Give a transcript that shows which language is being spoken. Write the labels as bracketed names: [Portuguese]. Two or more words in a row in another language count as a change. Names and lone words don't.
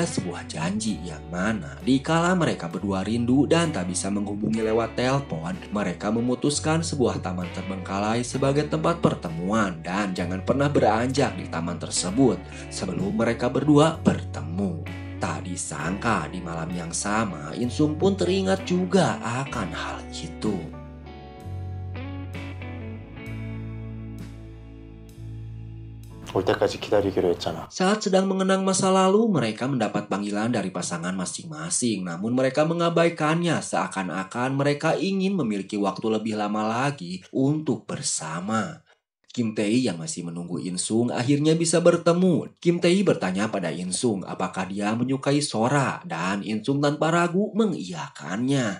[Indonesian] sebuah janji yang mana dikala mereka berdua rindu dan tak bisa menghubungi lewat telepon, mereka memutuskan sebuah taman terbengkalai sebagai tempat pertemuan dan jangan pernah beranjak di taman tersebut sebelum mereka berdua bertemu. Tak disangka di malam yang sama Insung pun teringat juga akan hal itu. [Korean] 올 때까지 기다리기로 했잖아. [Indonesian] Saat sedang mengenang masa lalu, mereka mendapat panggilan dari pasangan masing-masing. Namun mereka mengabaikannya seakan-akan mereka ingin memiliki waktu lebih lama lagi untuk bersama. Kim Tae yang masih menunggu Insung akhirnya bisa bertemu. Kim Tae bertanya pada Insung apakah dia menyukai Sora dan Insung tanpa ragu mengiyakannya.